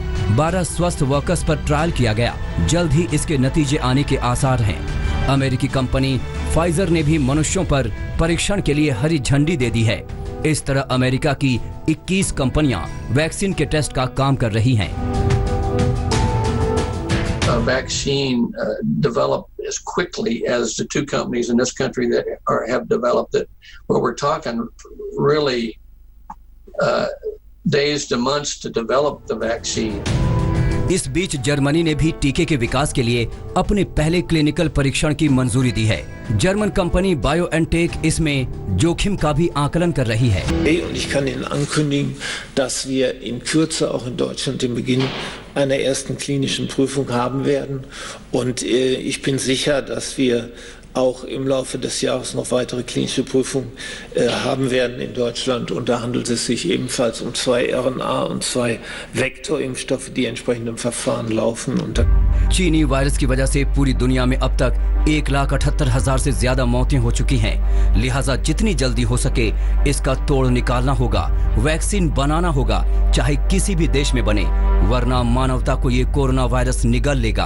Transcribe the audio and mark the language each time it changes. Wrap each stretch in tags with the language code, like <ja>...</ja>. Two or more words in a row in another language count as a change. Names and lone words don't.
<hi>12 स्वस्थ वर्कर्स पर ट्रायल किया गया। जल्द ही इसके नतीजे आने के आसार हैं। अमेरिकी कंपनी फाइजर ने भी मनुष्यों पर परीक्षण के लिए हरी झंडी दे दी है। इस तरह अमेरिका की 21 कंपनियां वैक्सीन के टेस्ट का काम कर रही हैं।</hi> <en>Vaccine developed as quickly as the two companies in this country that have developed it. Well, we're talking really days to months to develop the vaccine.</en> <hi>इस बीच जर्मनी ने भी टीके के विकास के लिए अपने पहले क्लिनिकल परीक्षण की मंजूरी दी है। जर्मन कंपनी BioNTech इसमें जोखिम का भी आकलन कर रही है।</hi> <de>Und ich kann Ihnen ankündigen, dass wir in Kürze auch in Deutschland den Beginn einer ersten klinischen Prüfung haben werden. Und ich bin sicher, dass wir auch im Laufe des Jahres noch weitere klinische Prüfungen haben werden in Deutschland. Und da handelt es sich ebenfalls um 2 RNA- und 2 Vektorimpfstoffe, die entsprechend im Verfahren laufen. Und</de> <hi>चीनी वायरस की वजह से पूरी दुनिया में अब तक 1,78,000 से ज्यादा मौतें हो चुकी हैं। लिहाजा जितनी जल्दी हो सके इसका तोड़ निकालना होगा। वैक्सीन बनाना होगा, चाहे किसी भी देश में बने, वरना मानवता को ये कोरोना वायरस निगल लेगा।</hi>